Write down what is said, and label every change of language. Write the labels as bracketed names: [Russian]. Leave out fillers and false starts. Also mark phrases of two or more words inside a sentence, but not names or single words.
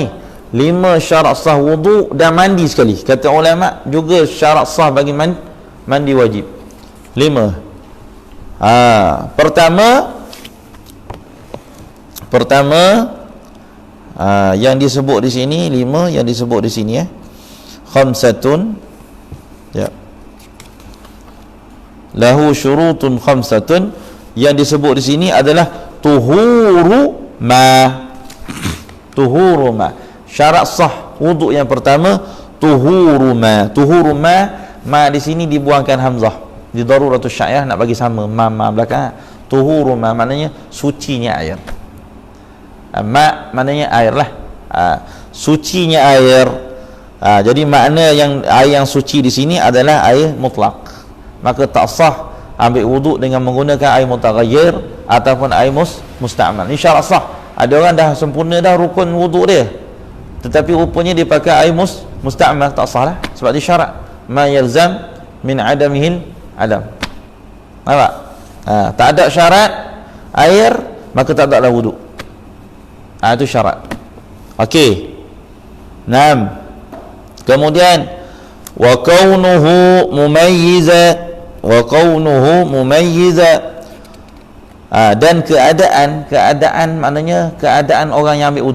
[Malay] 5 syarat sah wudu dan mandi sekali. Kata ulama juga syarat sah bagi mandi wajib. 5. Pertama yang disebut di sini 5 yang disebut di sini [Arabic] خمسة له شروط خمسة. [Malay] Yang disebut di sini adalah [Arabic] طهور ما. [Malay] Syarat sah wuduk yang pertama [Arabic] طهور ما [Malay] di sini dibuangkan hamzah di [Arabic] ضرورة الشعر, [Malay] nak bagi sama ma belakang. [Arabic] طهور ما [Malay] maknanya sucinya air. Ma maknanya air lah. Sucinya air. Jadi makna yang air yang suci di sini adalah air mutlak. Maka tak sah ambil wuduk dengan menggunakan air mutaghayyir ataupun air musta'mal. Ini syarat sah. Ada orang dah sempurna dah rukun wuduk dia, tetapi rupanya dia pakai air musta'mal, tak sah lah, sebab dia syarat [Arabic] ما يلزم من عدمه العدم. [Malay] Nampak? Tak ada syarat air, maka tak ada lah wuduk. Itu syarat. Okey. Naam. Kemudian [Arabic] وكونه مميزا [Malay] dan keadaan maknanya keadaan orang yang ambil wuduk.